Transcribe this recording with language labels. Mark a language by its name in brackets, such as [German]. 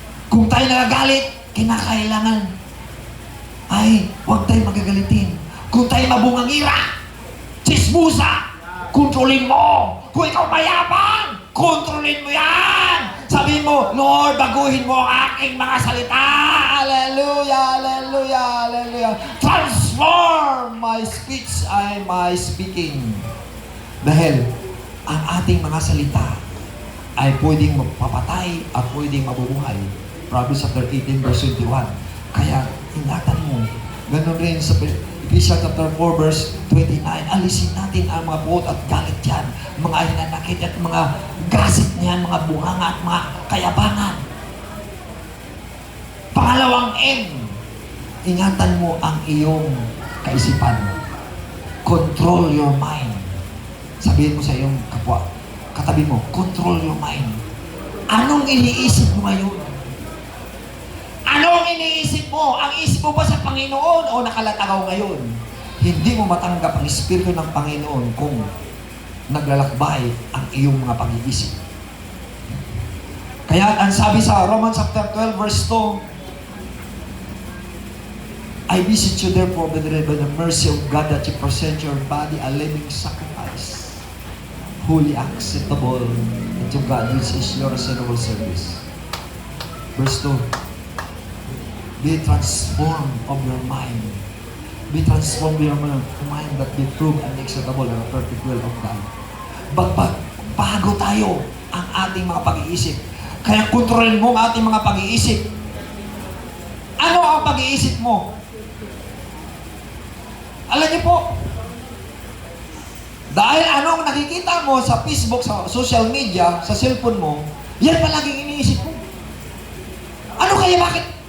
[Filipino] Kung tayo nagagalit, kinakailangan ay huwag tayo magagalitin. Kung tayo mabungangira, chismusa, kontrolin mo. Kung ikaw mayabang, kontrolin mo yan. Sabihin mo, Lord, baguhin mo ang aking mga salita. Hallelujah, hallelujah, hallelujah. [English] Transform my speech and my speaking. [Filipino] Dahil ang ating mga salita ay pwedeng magpapatay at pwedeng mabubuhay. [English] Proverbs chapter 18, verse 21. [Filipino] Kaya, ingatan mo. Ganon rin sa Ephesians [English] chapter 4, verse 29. [Filipino] Alisin natin ang mga buot at galit yan. Mga hinanakit at mga gasit niyan, mga bunganga at mga kayabangan. Pangalawang M, ingatan mo ang iyong kaisipan. [English] Control your mind. [Filipino] Sabihin mo sa iyong kapwa, katabi mo, [English] control your mind. [Filipino] Anong iniisip mo ngayon? Anong iniisip mo? Ang isip mo ba sa Panginoon o nakalatagaw ngayon? Hindi mo matanggap ang Espiritu ng Panginoon kung naglalakbay ang iyong mga pag-iisip. Kaya ang sabi sa [English] Romans chapter 12 verse 2, I beseech you therefore, brethren, by the mercy of God, that you present your body a living sacrifice, holy, acceptable unto God, which is your reasonable service. Verse 2, be transformed of your mind. Be transformed of your mind that be proved and acceptable and perfect will of God. [Filipino] Bago tayo ang ating mga pag-iisip. Kaya kontrolin mo ang ating mga pag-iisip. Ano ang pag-iisip mo? Alam niyo po, dahil anong nakikita mo sa Facebook, sa social media, sa cellphone mo, yan palaging iniisip mo. Ano kaya, bakit?